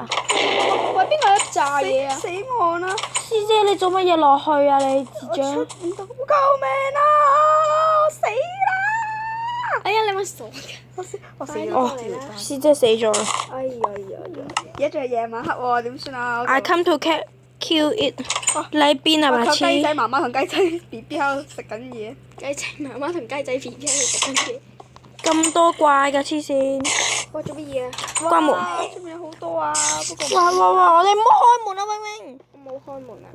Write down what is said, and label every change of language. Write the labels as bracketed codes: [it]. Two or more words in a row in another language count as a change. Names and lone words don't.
[yue] 喂，邊個一炸嘢啊？死我啦！師姐，你做乜嘢落去啊？你智障！唔到，救命啊！我死啦！哎呀，你咪傻嘅！我死哦咗！師姐死咗啦。哎呀！而家仲係夜晚黑喎，點算啊？ [en] I come to kill it。 [yue] 你喺邊啊，白痴？雞仔媽媽同雞仔 B B 喺度食緊嘢。雞仔媽媽同雞仔 B B 喺度食緊嘢。咁多怪㗎，黐線！喂，做乜嘢啊？關門。出面有好多啊，不過哇！我哋唔好開門啊，永永。我冇開門啊。